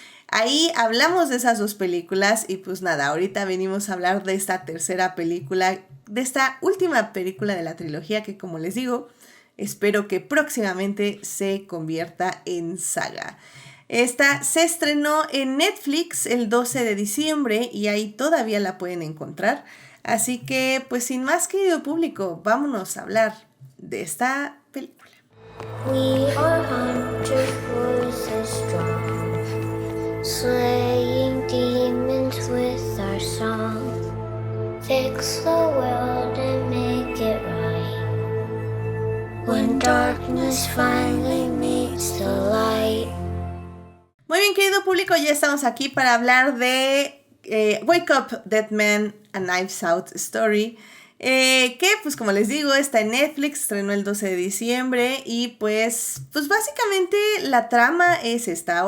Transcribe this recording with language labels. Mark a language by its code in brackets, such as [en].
[es] Ahí hablamos de esas 2 películas y pues nada, ahorita venimos a hablar de esta tercera película, de esta última película de la trilogía que, como les digo, espero que próximamente se convierta en saga. Esta se estrenó en Netflix el 12 de diciembre y ahí todavía la pueden encontrar. Así que, pues sin más, querido público, vámonos a hablar de esta película. [en] We are 100 voices strong, slaying demons with our song. Fix the world and make it right. When darkness finally meets the light. [es] Muy bien, querido público, ya estamos aquí para hablar de Wake Up Dead Men, A Knives Out Story, que pues como les digo está en Netflix, estrenó el 12 de diciembre y pues básicamente la trama es esta.